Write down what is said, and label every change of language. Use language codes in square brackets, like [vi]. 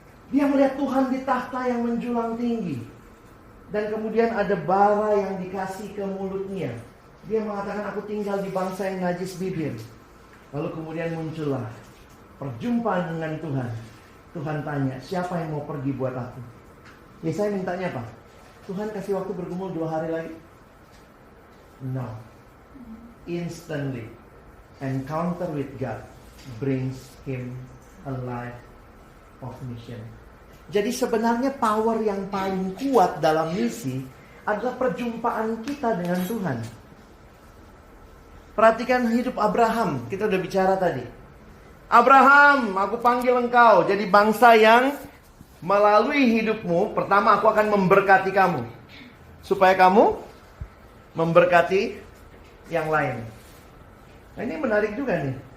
[id] Dia melihat Tuhan di tahta yang menjulang tinggi. Dan kemudian ada bara yang dikasih ke mulutnya. Dia mengatakan, aku tinggal di bangsa yang najis bibir. Lalu kemudian muncullah perjumpaan dengan Tuhan. Tuhan tanya, siapa yang mau pergi buat aku? Yesaya mintanya apa? Tuhan kasih waktu bergumul 2 hari lagi? [en] No. Instantly, encounter with God brings him a life of mission. [id] Jadi sebenarnya power yang paling kuat dalam misi adalah perjumpaan kita dengan Tuhan. Perhatikan hidup Abraham, kita udah bicara tadi. Abraham, aku panggil engkau jadi bangsa yang melalui hidupmu, pertama aku akan memberkati kamu, supaya kamu memberkati yang lain. Nah, ini menarik juga nih.